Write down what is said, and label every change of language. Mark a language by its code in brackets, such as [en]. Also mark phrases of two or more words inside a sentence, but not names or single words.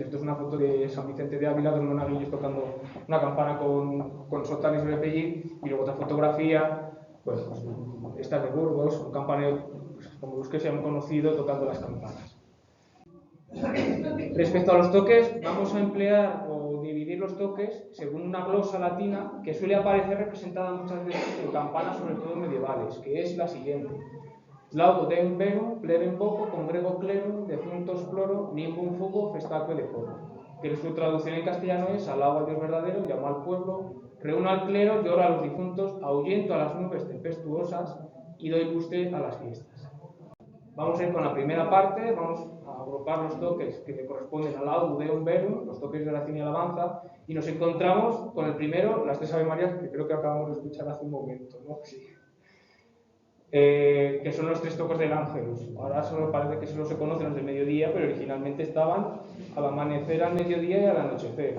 [es] Esto es una foto de San Vicente de Ávila, de unos monaguillos tocando una campana con sotana y sobrepelliz, y luego otra fotografía, pues esta de Burgos, un campanero, pues, como los que se han conocido, tocando las campanas. Respecto a los toques, vamos a emplear o dividir los toques según una glosa latina que suele aparecer representada muchas veces en campanas, sobre todo medievales, que es la siguiente: [la] Laudo deum verum, plebem voco, congrego clerum, defuntos ploro, nimbum fugo, festaque decoro. [es] Que su traducción en castellano es: alabo a Dios verdadero, llamo al pueblo, reúno al clero, lloro a los difuntos, ahuyento a las nubes tempestuosas y doy lustre a las fiestas. Vamos a ir con la primera parte, vamos a agrupar los toques que le corresponden al [la] Laudo deum verum, [es] los toques de oración y alabanza, y nos encontramos con el primero, las 3 Ave Marías, que creo que acabamos de escuchar hace un momento, ¿no? Sí. Que son los 3 toques del Ángelus. Ahora solo parece que solo se conocen los del mediodía, pero originalmente estaban al amanecer, al mediodía y al anochecer.